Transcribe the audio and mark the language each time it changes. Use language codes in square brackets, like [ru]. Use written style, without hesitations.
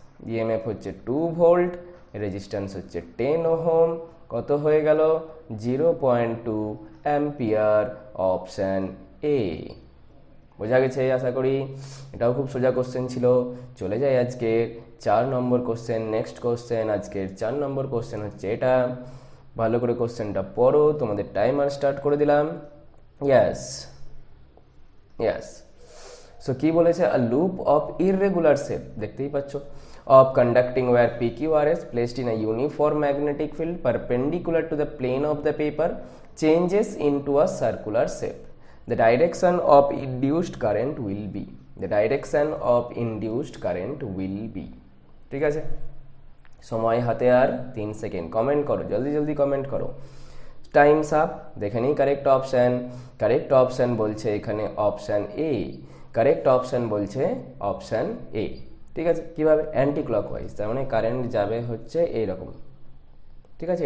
[bn] EMF হচ্ছে 2 volt, resistance হচ্ছে 10 ohm, কত হয়ে গেল 0.2 অ্যাম্পিয়ার, অপশান এ। বোঝা গেছে আশা করি, এটাও খুব সোজা কোশ্চেন ছিল। চলে যাই আজকে 4 নম্বর কোশ্চেন। নেক্সট কোশ্চেন, আজকের 4 নম্বর কোশ্চেন হচ্ছে এটা। ভালো করে কোশ্চেনটা পড়ো, তোমাদের টাইমার স্টার্ট করে দিলাম। ইয়েস ইয়েস, সো কি বলেছে, আ লুপ অফ ইররেগুলার শেপ, দেখতেই পাচ্ছ, [en] of conducting wire PQRS placed in a uniform magnetic field perpendicular to the plane of the paper changes into a circular shape. The direction of induced current will be, the direction of induced current will be, [bn] ঠিক আছে। সময় হাতে আর 3 second, comment করো, জলদি জলদি comment করো। Times up, দেখে নিই কারেক্ট অপশান। কারেক্ট অপশান বলছে এখানে অপশান এ, কারেক্ট অপশান বলছে অপশান এ, ঠিক আছে। কিভাবে, অ্যান্টি ক্লকওয়াইজ, তার মানে কারেন্ট যাবে হচ্ছে এইরকম, ঠিক আছে।